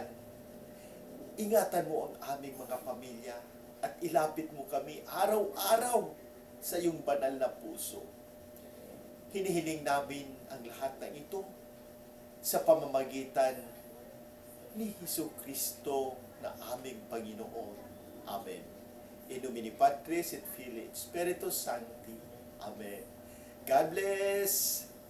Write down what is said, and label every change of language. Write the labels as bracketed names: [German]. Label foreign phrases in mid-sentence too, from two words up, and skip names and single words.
[Filipino] Ingatan mo ang aming mga pamilya at ilapit mo kami araw-araw sa iyong banal na puso. Hinihiling namin ang lahat ng ito sa pamamagitan ni Jesucristo na aming Panginoon. Amen. [Latin] In nomine Patris et Filii et Spiritus Sancti. [English] Amen. God bless!